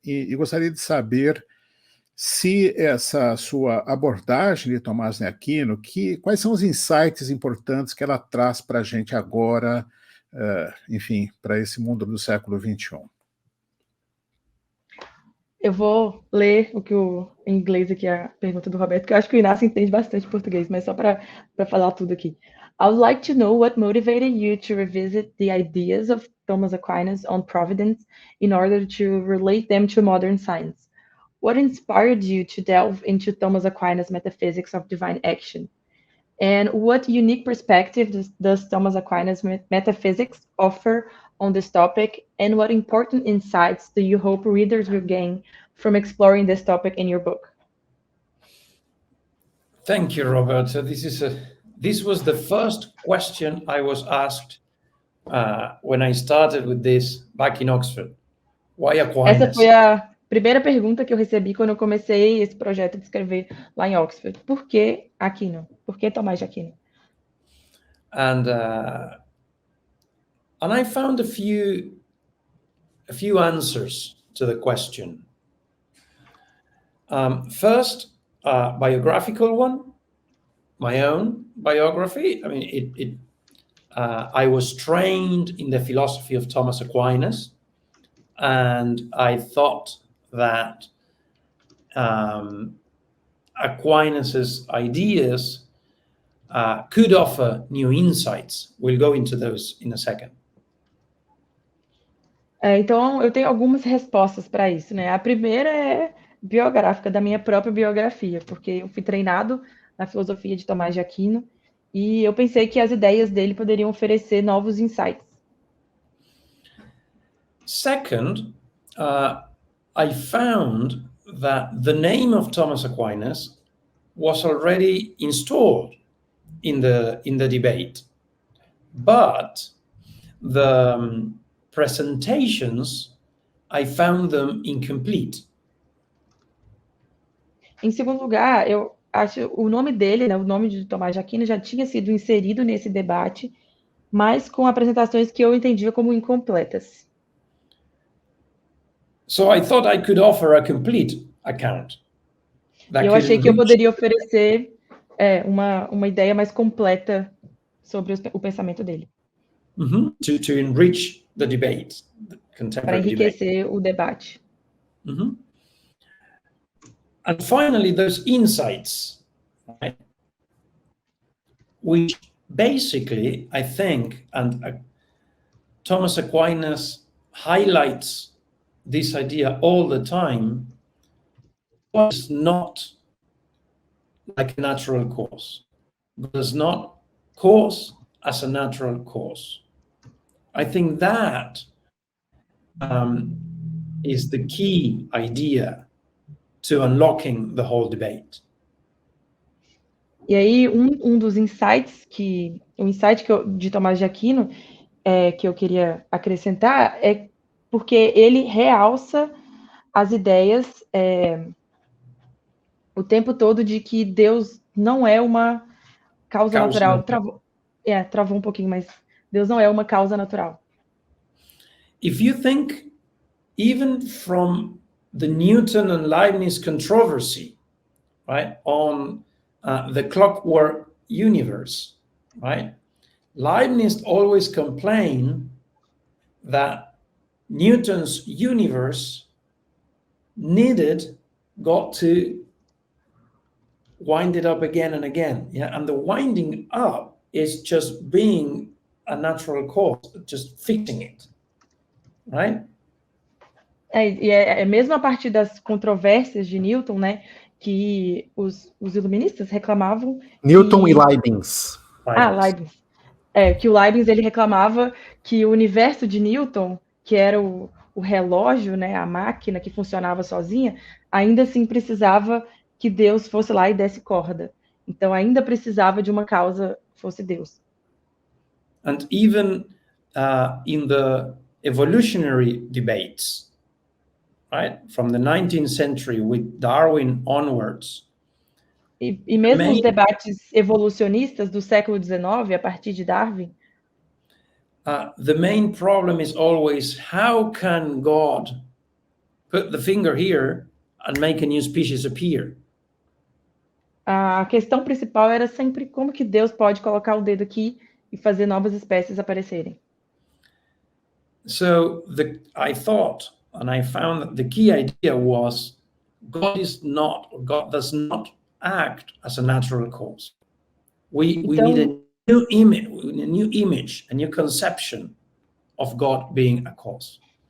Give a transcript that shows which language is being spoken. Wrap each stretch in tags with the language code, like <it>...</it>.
<pt>E gostaria de saber se essa sua abordagem de Tomás de Aquino, quais são os insights importantes que ela traz para a gente agora, enfim, para esse mundo do século XXI. Eu vou ler em inglês aqui a pergunta do Roberto, que eu acho que o Inácio entende bastante português, mas só para falar tudo aqui.</pt> <en>I would like to know what motivated you to revisit the ideas of Thomas Aquinas on providence in order to relate them to modern science. What inspired you to delve into Thomas Aquinas' metaphysics of divine action? And what unique perspective does Thomas Aquinas' metaphysics offer on this topic? And what important insights do you hope readers will gain from exploring this topic in your book? Thank you, Roberto. This was the first question I was asked when I started with this back in Oxford. Why Aquinas?</en> <pt>Essa foi a primeira pergunta que eu recebi quando eu comecei esse projeto de escrever lá em Oxford. Por que Aquino? Por que Tomás de Aquino?</pt> <en>And I found a few answers to the question. First, biographical one, my own biography. I mean, I was trained in the philosophy of Thomas Aquinas, and I thought that Aquinas' ideas could offer new insights. We'll go into those in a second.</en> <pt>Então, eu tenho algumas respostas para isso, né? A primeira é biográfica, da minha própria biografia, porque eu fui treinado na filosofia de Tomás de Aquino e eu pensei que as ideias dele poderiam oferecer novos insights.</pt> <en>Second, I found that the name of Thomas Aquinas was already installed in the debate, but the presentations, I found them incomplete.</en> <pt>Em segundo lugar, eu acho o nome dele, né, o nome de Tomás de Aquino já tinha sido inserido nesse debate, mas com apresentações que eu entendia como incompletas.</pt> <en>So I thought I could offer a complete account.</en> <pt>Eu achei que eu poderia oferecer uma ideia mais completa sobre o pensamento dele.</pt> <en>To enrich the debate, the</en> <pt>para</pt> <en>contemporary</en> <pt>enriquecer</pt> <en>debate.</en> <pt>O debate.</pt> <en>And finally, those insights, right, which basically, I think, and Thomas Aquinas highlights this idea all the time, was not like a natural cause. God does not cause as a natural cause. I think that is the key idea to unlocking the whole debate.</en> <pt>E aí, um dos insights de Tomás de Aquino que eu queria acrescentar é porque ele realça as ideias o tempo todo de que Deus não é uma causa natural. Travou um pouquinho, mas Deus não é uma causa natural.</pt> <en>If you think, even from the Newton and Leibniz controversy, right, on the clockwork universe, right, Leibniz always complained that Newton's universe needed God to wind it up again and again. Yeah, and the winding up is just being a natural cause, just fixing it, right?</en> <pt>Mesmo a partir das controvérsias de Newton, né, que os iluministas reclamavam. Newton e Leibniz. Leibniz. Que o Leibniz ele reclamava que o universo de Newton, que era o relógio, né, a máquina que funcionava sozinha, ainda assim precisava que Deus fosse lá e desse corda. Então ainda precisava de uma causa que fosse Deus.</pt> <en>And even in the evolutionary debates, right, from the 19th century with Darwin onwards.</en> <pt>E mesmo os debates evolucionistas do século XIX, a partir de Darwin,</pt> <en>the main problem is always, how can God put the finger here and make a new species appear?</en> <pt>A questão principal era sempre como que Deus pode colocar o dedo aqui e fazer novas espécies aparecerem.</pt> <en>So I thought, and I found that the key idea was God does not act as a natural cause. We need a new image, a new conception of God being a cause.</en>